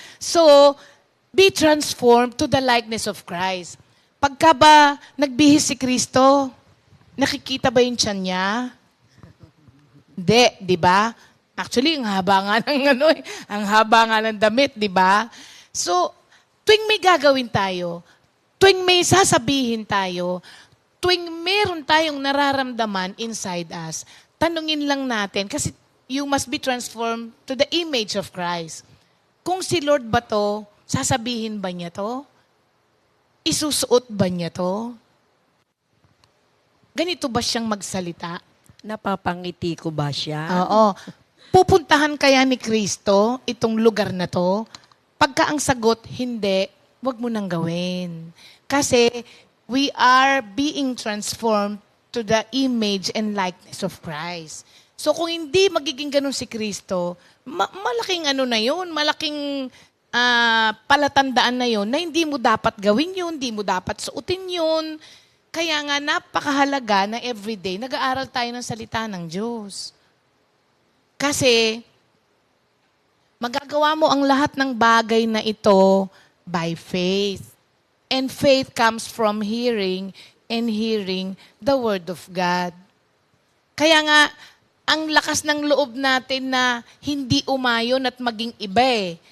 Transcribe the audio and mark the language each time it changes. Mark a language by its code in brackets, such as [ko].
[en] So, be transformed to the likeness of Christ. [tl] Pagka ba nagbihis si Kristo, nakikita ba yung tiyan niya? Hindi, di ba? Actually, ang haba nga ng ang haba nga ng damit, di ba? So, tuwing may gagawin tayo, tuwing may sasabihin tayo, tuwing meron tayong nararamdaman [en] inside us, [tl] tanungin lang natin, kasi [en] you must be transformed to the image of Christ. [tl] Kung si Lord ba to, sasabihin ba niya to? Isusuot ba niya to? Ganito ba siyang magsalita? Napapangiti ko ba siya? Oo. Pupuntahan kaya ni Kristo itong lugar na to? Pagka ang sagot, hindi, wag mo nang gawin. Kasi [en] we are being transformed to the image and likeness of Christ. [tl] So kung hindi magiging ganun si Kristo, malaking na yun, malaking palatandaan na yun, na hindi mo dapat gawin yun, hindi mo dapat suotin yun. Kaya nga napakahalaga na everyday nag-aaral tayo ng salita ng Diyos. Kasi magagawa mo ang lahat ng bagay na ito [en] by faith. And faith comes from hearing, and hearing the Word of God. [tl] Kaya nga, ang lakas ng loob natin na hindi umayon at maging iba eh.